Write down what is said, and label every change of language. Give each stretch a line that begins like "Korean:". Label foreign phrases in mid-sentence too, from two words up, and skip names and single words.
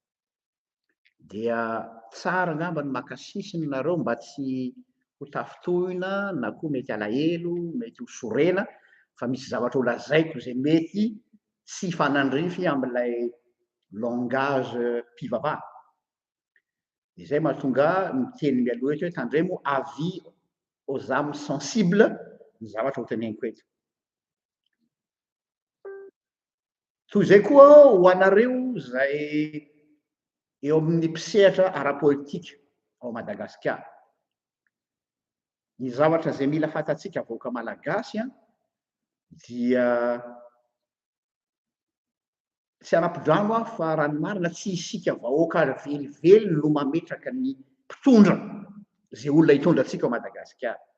Malagasy: dia tsara angamba ny maka sisiny nareo mba tsy ho tafitohina na koa mety alahelo, mety ho sorena fa misy zavatra ho lazaiko izay mety tsy hifanandrify amin'ilay langage mpivavaha. Izay mahatonga miteny mialoha eto hoe tandremo
French: avis aux âmes sensibles
Malagasy: ny zavatra ho teneniko eto. Toy izay koa ho anareo izay eo amin'ny mpisehatra ara-politika ao Madagasikara. Ny zavatra izay mila fantatsika vahoaka malagasy dia tsy ara-pidrano aho fa raha ny marina tsy isika vahoaka velively no mametraka ny mpitondra izay olona hitondra antsika ao Madagasikara.